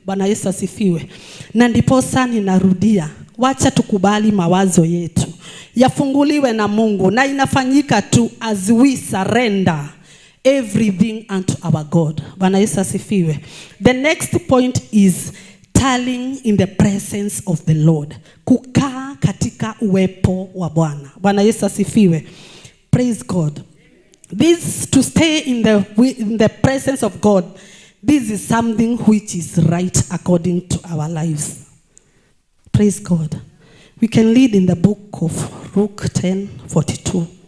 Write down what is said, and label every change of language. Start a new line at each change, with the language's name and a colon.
Swahili: Bwana Yesu asifiwe. Na ndiposa ninarudia, wacha tukubali mawazo yetu yafunguliwe na Mungu, na inafanyika tu
English: as we surrender everything unto our God.
Swahili: Bwana Yesu asifiwe.
English: The next point is tarrying in the presence of the Lord.
Swahili: Kukaa katika uwepo wa Bwana. Bwana Yesu asifiwe.
English: Praise God. This to stay in the presence of God, this is something which is right according to our lives. Praise God. We can read in the book of Luke 10:42.